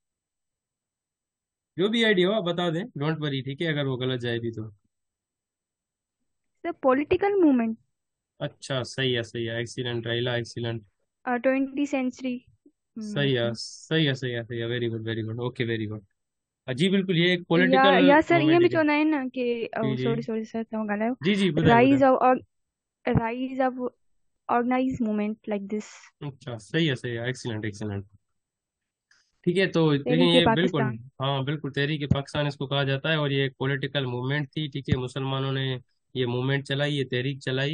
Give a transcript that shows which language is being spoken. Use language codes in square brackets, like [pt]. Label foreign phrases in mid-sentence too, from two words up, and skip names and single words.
[ur] جو بھی آئیڈیا ہو آپ بتا دیں, [en] don't worry, [ur] ٹھیک ہے، اگر وہ غلط جائے بھی تو. [en] The political movement. [ur] اچھا صحیح ہے، ایکسیلنٹ راحیلہ، ایکسیلنٹ. [en] 20th century [ur] صحیح ہے میں. صحیح ہے صحیح ہے صحیح ہے, [en] very good, OK very good. [ur] جی بالکل، یہ ایک یا पॉलिटिकल [sd] या सर ईअं [ur] मूवमेंट [sd] बि [ur] ہے. [sd] चवंदा आहिनि न की [ur] جی جی [en] sorry sorry [sd] सर तव्हां ॻाल्हायो। जी जी, ॿुधायो ॿुधायो। [en] Rise of rise of organize movement like this. [ur] اچھا صحیح ہے, [en] excellent excellent. [ur] ٹھیک ہے، تو دیکھیے تحریک یہ بالکل, पाकिस्तान। ہاں بالکل تحریک پاکستان اس کو کہا جاتا ہے، اور یہ ایک [en] political movement [ur] थी। ٹھیک ہے، مسلمانوں نے یہ موومنٹ چلائی، یہ تحریک چلائی.